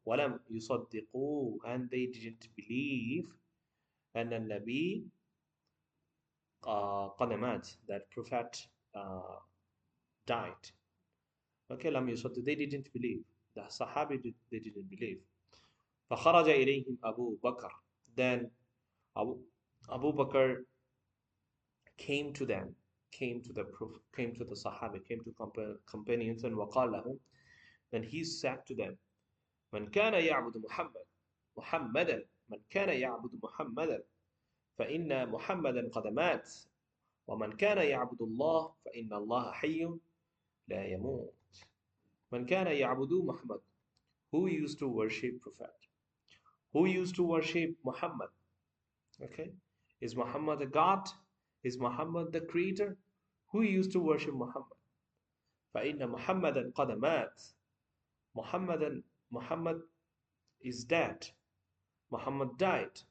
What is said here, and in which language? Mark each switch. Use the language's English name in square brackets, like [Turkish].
[Arabic] وَلَمْ يُصَدِّقُوا, [English] and they didn't believe [Arabic] أن النبي قد مات, [English] that Prophet died. Okay, [Arabic] لم يصدق, [English] they didn't believe. The Sahabi they didn't believe. [Arabic] فخرج إليهم أبو بكر. [English] Then Abu Bakr came to them, came to the Sahabi, came to companions, and [Arabic] وقال لهم. [English] Then he said to them, [Arabic] من كان يعبد محمدا من كان يعبد محمدا فإن محمدا قد مات ومن كان يعبد الله فإن الله حي لا يموت. من كان يعبد محمد, [English] who used to worship Prophet, who used to worship Muhammad. Okay, is Muhammad a god? Is Muhammad the creator? Who used to worship Muhammad? [Arabic] فإن محمدا قد مات. [English] Muhammad is dead. Muhammad died.